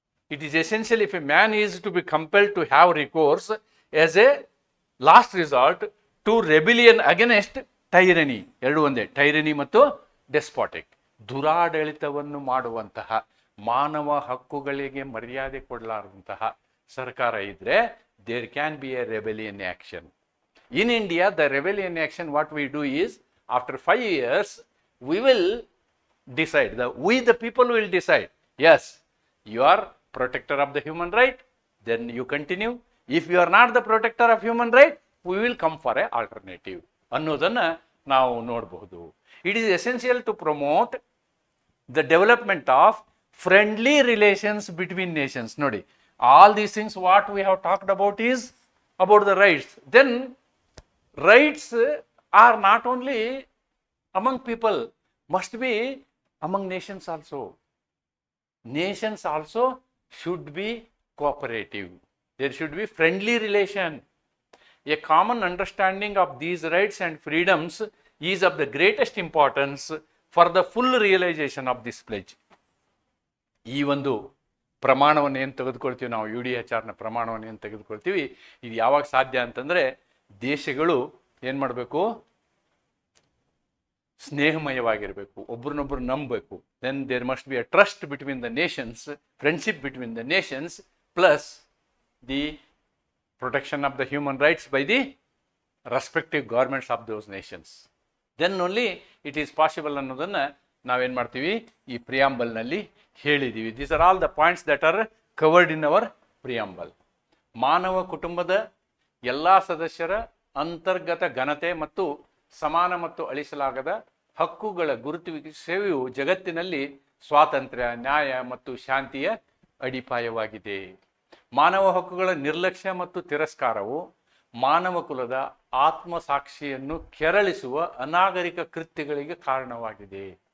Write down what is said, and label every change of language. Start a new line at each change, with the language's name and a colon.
English: it is essential if a man is to be compelled to have recourse as a last resort to rebellion against tyranny.
Kannada: ಎರಡು ಒಂದೇ, tyranny ಮತ್ತು ಡೆಸ್ಪಾಟಿಕ್. ದುರಾಡಳಿತವನ್ನು ಮಾಡುವಂತಹ, ಮಾನವ ಹಕ್ಕುಗಳಿಗೆ ಮರ್ಯಾದೆ ಕೊಡಲಾರದಂತಹ ಸರ್ಕಾರ ಇದ್ರೆ
English: There can be a rebellion action. In India the rebellion action what we do is after 5 years we will decide, the people will decide, yes, you are protector of the human right, then you continue. If you are not the protector of human right, we will come for a alternative
Kannada: ಅನ್ನೋದನ್ನು ನಾವು ನೋಡಬಹುದು.
English: It is essential to promote the development of friendly relations between nations. ನೋಡಿ, all these things what we have talked about is about the rights. Then rights are not only among people, must be among nations also. Nations also should be cooperative. There should be friendly relation. A common understanding of these rights and freedoms is of the greatest importance for the full realization of this pledge.
Kannada: ಈ ಒಂದು ಪ್ರಮಾಣವನ್ನು ಏನು ತೆಗೆದುಕೊಳ್ತೀವಿ ನಾವು, UDHRನ ಪ್ರಮಾಣವನ್ನು ಏನು ತೆಗೆದುಕೊಳ್ತೀವಿ, ಇದು ಯಾವಾಗ ಸಾಧ್ಯ ಅಂತಂದರೆ ದೇಶಗಳು ಏನು ಮಾಡಬೇಕು? ಸ್ನೇಹಮಯವಾಗಿರಬೇಕು, ಒಬ್ರನ್ನೊಬ್ರು ನಂಬಬೇಕು.
English: Then there must be a trust between the nations, friendship between the nations, plus the protection of the human rights by the respective governments of those nations. Then only it is possible
Kannada: ಅನ್ನೋದನ್ನು ನಾವೇನು ಮಾಡ್ತೀವಿ, ಈ ಪ್ರಿಯಾಂಬಲ್ನಲ್ಲಿ ಹೇಳಿದ್ದೀವಿ.
English: These are all the points that are covered in our preamble.
Kannada: ಮಾನವ ಕುಟುಂಬದ ಎಲ್ಲ ಸದಸ್ಯರ ಅಂತರ್ಗತ ಘನತೆ ಮತ್ತು ಸಮಾನ ಮತ್ತು ಅಳಿಸಲಾಗದ ಹಕ್ಕುಗಳ ಗುರುತಿಸುವಿಕೆಯು ಜಗತ್ತಿನಲ್ಲಿ ಸ್ವಾತಂತ್ರ್ಯ, ನ್ಯಾಯ ಮತ್ತು ಶಾಂತಿಯ ಅಡಿಪಾಯವಾಗಿದೆ. ಮಾನವ ಹಕ್ಕುಗಳ ನಿರ್ಲಕ್ಷ್ಯ ಮತ್ತು ತಿರಸ್ಕಾರವು ಮಾನವ ಕುಲದ ಆತ್ಮಸಾಕ್ಷಿಯನ್ನು ಕೆರಳಿಸುವ ಅನಾಗರಿಕ ಕೃತ್ಯಗಳಿಗೆ ಕಾರಣವಾಗಿದೆ.